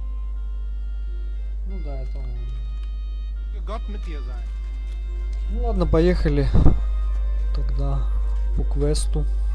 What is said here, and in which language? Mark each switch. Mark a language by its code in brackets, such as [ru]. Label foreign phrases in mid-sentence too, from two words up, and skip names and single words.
[ru] Ну да, это он. [de] Gott mit dir sein. [ru] Ну ладно, поехали тогда по квесту.